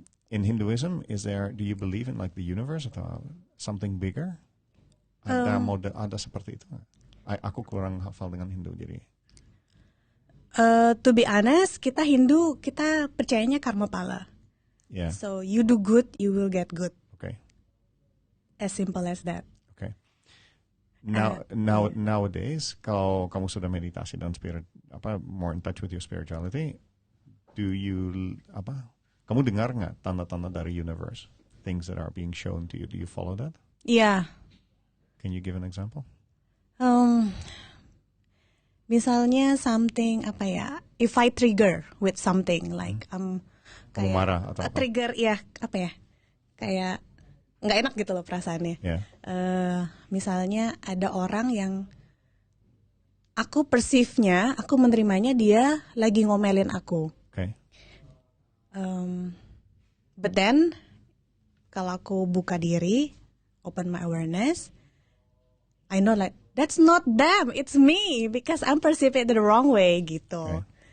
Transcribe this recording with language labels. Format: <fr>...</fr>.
<en>In Hinduism, do you believe in like the universe</en> <id>atau</id> <en>something bigger?</en> <id>Ada seperti itu nggak? Aku kurang hafal dengan Hindu jadi.</id> <en>To be honest,</en> <id>kita Hindu, kita percayanya karma pala.</id> <en>Yeah. So you do good, you will get good. Okay. As simple as that. Okay. Nowadays,</en> <id>kalau kamu sudah meditasi dan</id> <en>more in touch with your spirituality,</en> <id>kamu dengar nggak tanda-tanda dari universe,</id> <en>things that are being shown to you? Do you follow that? Yeah. Can you give an example?</en> <id>Misalnya</id> <en>something if I trigger with something like</en> <id>Kamu marah atau apa? Trigger kayak nggak enak gitu loh perasaannya.</id> <en>Yeah.</en> <id>Misalnya ada orang yang aku perceive-nya, aku menerimanya dia lagi ngomelin aku.</id> <en>Okay. But then</en> <id>kalau aku buka diri,</id> <en>open my awareness, I know like that's not them, it's me because I'm perceiving it the wrong way</en> <id>gitu.</id>